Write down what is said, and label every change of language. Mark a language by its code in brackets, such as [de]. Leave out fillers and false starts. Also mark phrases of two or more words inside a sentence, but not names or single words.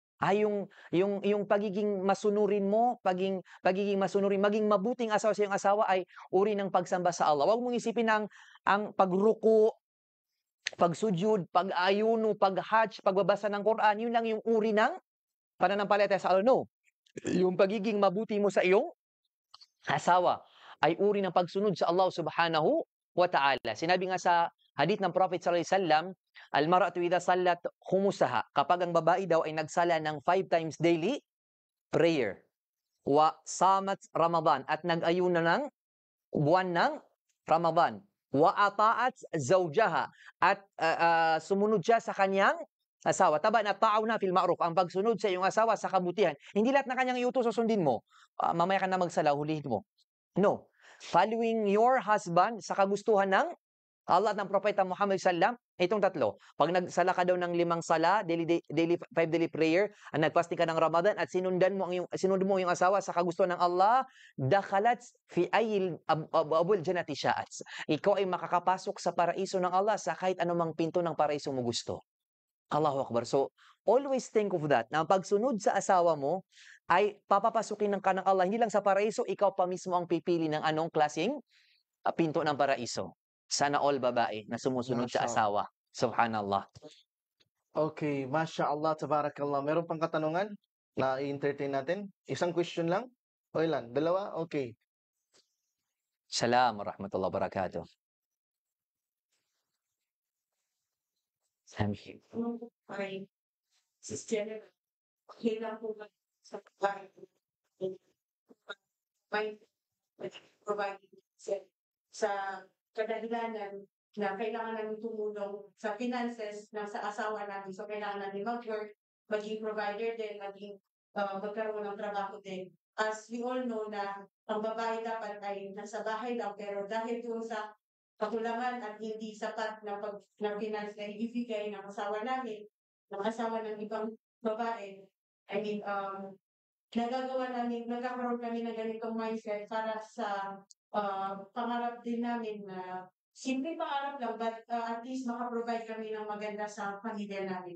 [tl] Yung pagiging masunurin mo, pagiging masunurin, maging mabuting asawa sa iyong asawa ay uri ng pagsamba sa Allah. Huwag mong isipin ang pagruko, pagsujud, pag-ayuno, pag-hajj, pagbabasa ng Quran, yun lang yung uri ng pananampalataya sa Allah. No. Yung pagiging mabuti mo sa iyong asawa ay uri ng pagsunod sa Allah [ar] سبحانه وتعالى. [tl] Sinabi nga sa hadith ng Prophet [ar] صلى الله عليه وسلم, المرأة إذا صلت خمسها, [tl] kapag ang babae daw ay nagsala ng 5 [en] times daily prayer, [ar] وصامت رمضان, [tl] at nag-ayuna ng buwan ng Ramadan, [ar] وأطاعت زوجها, [tl] at sumunod siya sa kanyang asawa. Taba na ta'aw na fil ma'ruf, ang pagsunod sa iyong asawa sa kabutihan. Hindi lahat ng kanyang iutos susundin mo. Mamaya ka na magsala, hulihin mo. [en] No. Following your husband [tl] sa kagustuhan ng Allah at ng Propeta Muhammad sallam, itong tatlo. Pag nagsala ka daw ng 5 sala, [en] daily 5 daily prayer, [tl] at nagpasting ka ng Ramadan at sinundan mo yung asawa sa kagustuhan ng Allah, [ar] دخلت في أي أبواب الجنة شاءت. [tl] Ikaw ay makakapasok sa paraiso ng Allah sa kahit anumang pinto ng paraiso mo gusto. [ar] الله أكبر. [en] So, always think of that. [tl] Na pagsunod sa asawa mo ay papapasukin ng kanang Allah. Hindi lang sa paraiso, ikaw pa mismo ang pipili ng anong klaseng pinto ng paraiso. Sana all babae na sumusunod sa asawa. [ar] سبحان الله. Okay, ما شاء الله، تبارك الله. [tl] Meron pang katanungan na i-entertain natin? Isang question lang? O ilan? 2? Okay. [ar] سلام ورحمة الله وبركاته. [en] Thank you. [tl] Ay, sister, okay lang po ba sa pagkain? May provide sa kadahilanan na kailangan namin tumulong sa finances ng sa asawa namin. So, kailangan namin mag-work, maging provider din, maging magkaroon ng trabaho din. [en] As we all know [tl] na ang babae dapat ay nasa bahay lang, pero dahil doon sa kakulangan at hindi sapat na finance na ibibigay ng asawa namin, ng asawa ng ibang babae, [en] I mean, [tl] nagkakaroon kami ng ganitong mindset para sa pangarap din namin na simple pangarap lang, [en] but at least [tl] makaprovide kami ng maganda sa pamilya namin.